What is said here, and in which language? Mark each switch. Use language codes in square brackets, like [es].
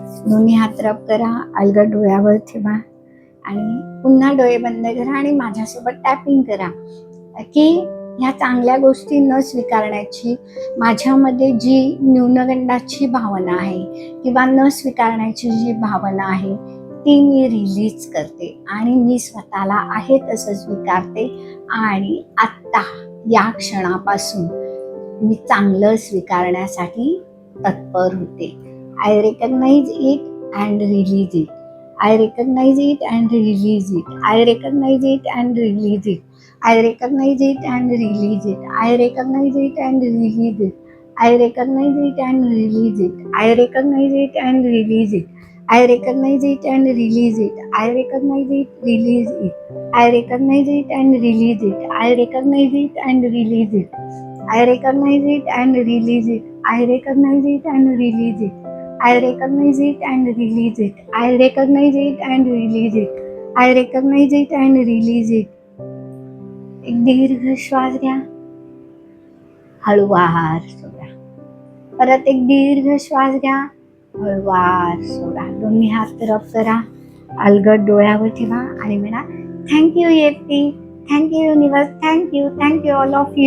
[mr] दोन्ही हात रब करा, अलगद डोळ्यावर ठेवा आणि पुन्हा डोळे बंद करा आणि माझ्यासोबत टॅपिंग करा की ह्या चांगल्या गोष्टी न स्वीकारण्याची माझ्यामध्ये जी न्यूनगंडाची भावना आहे किंवा न स्वीकारण्याची जी भावना आहे ती मी रिलीज करते आणि मी स्वतःला आहे तसं स्वीकारते. आणि आत्ता या क्षणापासून मी चांगलं स्वीकारण्यासाठी तत्पर होते. [en] I recognise it and release it. I recognize it and release it. I recognize it and release it. I recognize it and release it. I recognize it and release it. I recognize it and release it. I recognize it and release it. I recognize it and release it. I recognize it, release it. I recognize it and release it. I recognize it and release it. I recognize it and release it. I recognize it and release it. I recognize it and release it. I recognize it and release it. I recognize it and release it. [mr] एक दीर्घ श्वास घ्या, हळूवार सोडा. परत एक दीर्घ श्वास घ्या, हळूवार सोडा. दोन्ही हात रब करा, अलगद डोळ्यावर ठेवा आणि म्हणा [en] Thank you EFT, thank you universe, thank you all of you.